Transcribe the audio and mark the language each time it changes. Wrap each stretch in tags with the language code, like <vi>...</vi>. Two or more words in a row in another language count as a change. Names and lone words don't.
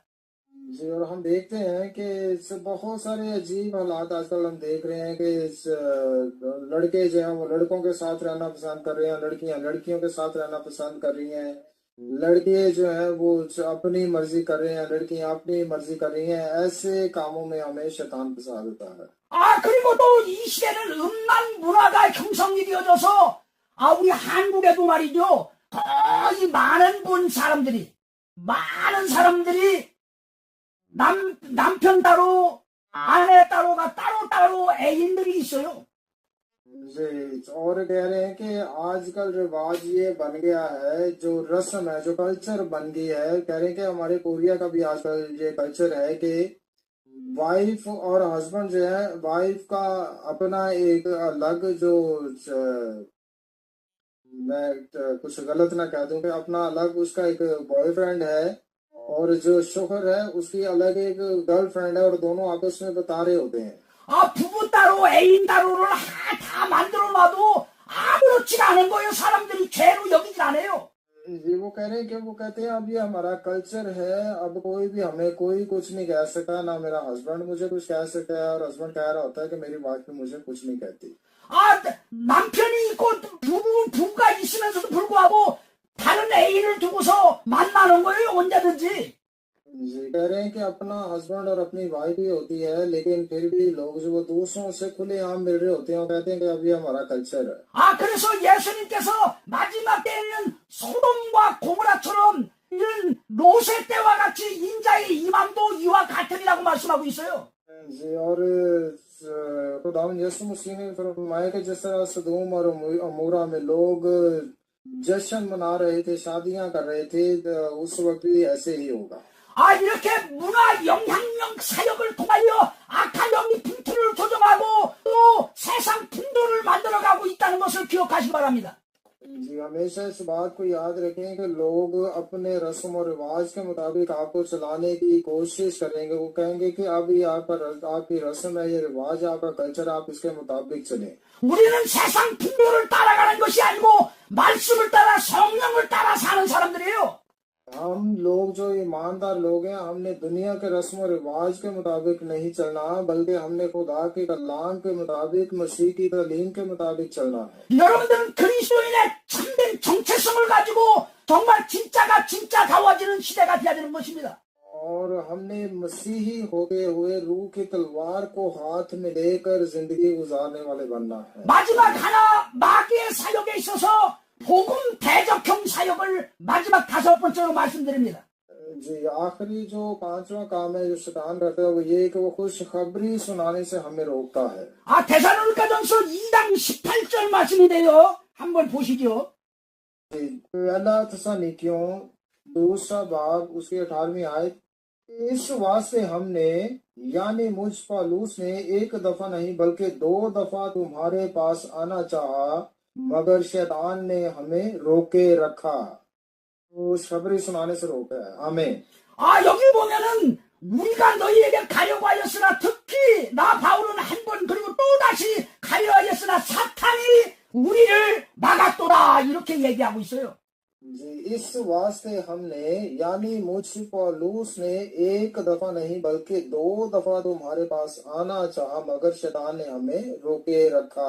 <ur>جی، اور ہم دیکھتے ہیں کہ بہت سارے عجیب حالات آج کل ہم دیکھ رہے ہیں کہ لڑکے جو ہیں وہ لڑکوں کے ساتھ رہنا پسند کر رہے ہیں، لڑکیاں لڑکیوں کے ساتھ رہنا پسند کر رہی ہیں، لڑکے جو ہیں وہ اپنی مرضی کر رہے ہیں، لڑکیاں اپنی مرضی کر رہی ہیں. ایسے کاموں میں ہمیں شیطان پھنسا دیتا ہے.</ur> <ko>그리고 또 이 시대는 음란 문화가 형성이 되어져서 우리 한국에도 말이죠. 거의 많은 사람들이 남편 따로 아내 따로가 따로 애인들이 있어요.</ko> <ur>جی، اور کہہ رہے ہیں کہ آج کل رواج یہ بن گیا ہے، جو رسم ہے، جو کلچر بن گئی ہے، کہہ رہے ہیں کہ ہمارے کوریا کا بھی آج کل یہ کلچر ہے کہ وائف اور ہسبینڈ جو ہے، وائف کا اپنا ایک الگ جو میں کچھ غلط نہ کہہ دوں کہ اپنا الگ اس کا ایک بوائے فرینڈ ہے، اور جو شوہر ہے اس کی الگ ایک گرل فرینڈ ہے، اور دونوں آپس میں بتا رہے ہوتے ہیں.</ur> <ko>부부 따로 애인 따로를 다 만들어 놔도 아무렇지가 않은 거예요. 사람들이 죄로 여기질 않아요.</ko> <ur>جی وہ کہہ رہے ہیں کہ وہ کہتے ہیں اب یہ ہمارا کلچر ہے، اب کوئی بھی ہمیں کوئی کچھ نہیں کہہ سکتا، نہ میرا ہسبینڈ مجھے کچھ کہہ سکتا ہے، اور ہسبینڈ کہہ رہا ہوتا ہے کہ میری وائف بھی مجھے کچھ نہیں کہتی.</ur> <ko>남편이 있고 부부가 있으면서도 불구하고 다른 애인을 두고서 만나는 거예요. 언제든지.</ko> <ur>جی کہہ رہے ہیں کہ اپنا ہسبینڈ اور اپنی وائف ہی ہوتی ہے، لیکن پھر بھی لوگ جو وہ دوسروں سے کھلے عام مل رہے ہوتے ہیں، وہ کہتے ہیں کہ اب یہ ہمارا کلچر ہے.</ur> <ko>그래서 예수님께서 마지막 때에는 소돔과 고모라처럼 이런 롯의 때와 같이 인자의 임함도 이와 같으리라고 말씀하고 있어요.</ko> <ur>جی اور خداوند یسوع مسیح نے فرمایا کہ جس طرح سدوم اور عمورہ میں لوگ جشن منا رہے تھے، شادیاں کر رہے تھے، اس وقت بھی ایسے ہی ہوگا.</ur> <ko>이렇게 문화 영향력 사역을 통하여 악한 영이 풍토를 조정하고 또 세상 풍토를 만들어가고 있다는 것을 기억하시기 바랍니다.</ko> <ur>جی ہمیشہ اس بات کو یاد رکھیں کہ لوگ اپنے رسم اور رواج کے مطابق آپ کو چلانے کی کوشش کریں گے. وہ کہیں گے کہ اب یہ آپ کی رسم ہے، یہ رواج ہے، آپ کا کلچر، آپ اس کے مطابق چلیں.</ur> <ko>우리는 세상 풍토를 따라가는 것이 아니고 말씀을 따라 성령을 따라 사는 사람들이에요.</ko> <ur>ہم لوگ جو ایماندار لوگ ہیں، ہم نے دنیا کے رسم اور رواج کے مطابق نہیں چلنا، بلکہ ہم نے خدا کے کلام کے مطابق، مسیح کی تعلیم کے مطابق چلنا ہے.</ur> <ko>여러분들은 그리스도인의 참된 정체성을 가지고 정말 진짜가 진짜다워지는 시대가 되어야 되는 것입니다.</ko> <ur>اور ہم نے مسیحی ہوتے ہوئے روح کی تلوار کو ہاتھ میں لے کر زندگی گزارنے والے بننا ہے.</ur> <ko>마지막 하나 마귀의 사역에 있어서 복음 대적형 사역을 마지막 5번째로 말씀드립니다.</ko> <ur>جی آخری جو پانچواں کام ہے جو شیطان کرتا ہے، وہ یہ ہے کہ وہ خوشخبری سنانے سے ہمیں روکتا ہے.</ur> <ko>데살로니가전서 2장 18절 말씀인데요. 한번 보시죠.</ko> <ur>پہلا تھسلنیکیوں دوسرا باب اس کی 18ویں آیت، اس واسطے ہم نے یعنی مجھ پولس نے ایک دفعہ نہیں بلکہ 2 دفعہ تمہارے پاس آنا چاہا، مگر شیطان نے ہمیں روکے رکھا. خوشخبری سنانے سے روکا ہے. आमीन।</ur> <ko>여기 보면은 우리가 너희에게 가려고 하였으나 특히 나 바울은 한 번 그리고 또 다시 가려 하였으나 사탄이 우리를 막았도다 이렇게 얘기하고 있어요.</ko> <ur>جی اس واسطے ہم نے یعنی مجھ پولس نے ایک دفعہ نہیں بلکہ 2 دفعہ تمہارے پاس آنا چاہا، مگر شیطان نے ہمیں روکے رکھا.</ur>